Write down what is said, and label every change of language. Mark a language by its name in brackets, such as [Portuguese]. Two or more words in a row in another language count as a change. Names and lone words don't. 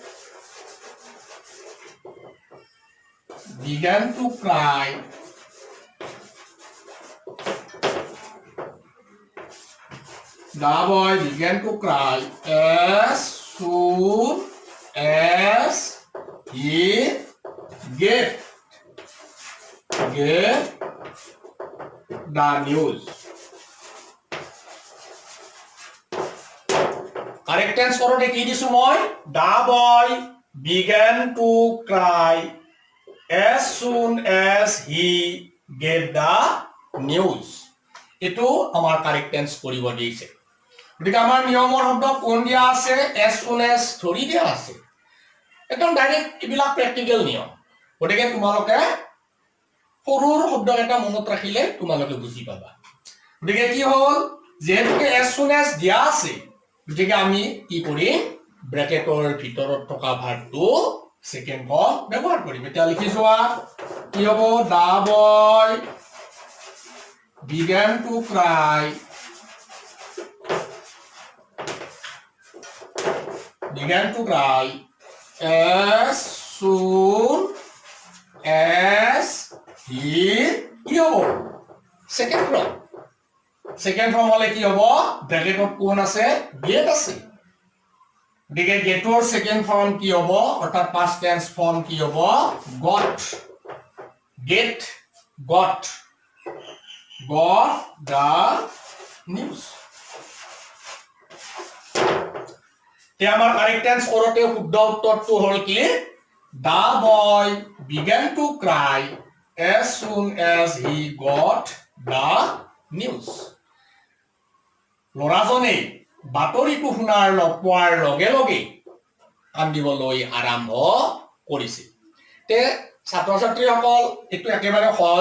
[English] began to cry the boy began to cry as soon as he get the news correct tense [Assamese] কৰোতে কি দিছো মই [English] the boy began to cry as soon as he get the news [Assamese] এটো আমাৰ কারেক্ট টেন্স কৰিব দিছে গতিকে আমাৰ নিয়মৰ শব্দ কোন দিয়া আছে [English] as soon as [Assamese] ধৰি দিয়া আছে একদম ডাইৰেক্ট ইবিলাক প্ৰ্যাকটিক্যাল নিয়ম গতিকে তোমালোকে সৰুৰ শব্দ এটা মনত ৰাখিলে তোমালোকে বুজি পাবা গতিকে কি হ'ল যেহেতুকে [English] as soon as [Assamese] দিয়া আছে গতিকে আমি কি কৰিম ব্ৰেকেটৰ ভিতৰত থকা ভাৰটো [English] second form [Assamese] ব্যৱহাৰ কৰিম এতিয়া লিখি যোৱা কি হ'ব [English] the boy began to cry as soon as he [Assamese] কি হ'ব [English] second form [Assamese] হলে কি হ'ব ব্ৰেকেটত কোন আছে get আছে গতিকে [English] getৰ second form [Assamese] কি হ'ব অৰ্থাৎ [English] past tense [Assamese] ফৰ্ম কি হ'ব got [English] the news [Assamese] তে আমাৰ কারেক্ট টেন্স কৰোতে শুদ্ধ উত্তৰটো হ'ল কি [English] the boy began to cry as soon as he got the news [Assamese] লৰাজনে বাতৰিটো পোৱাৰ লগে লগে কান্দিবলৈ আৰম্ভ কৰিছিল তে ছাত্ৰ ছাত্ৰীসকল এইটো একেবাৰে সহজ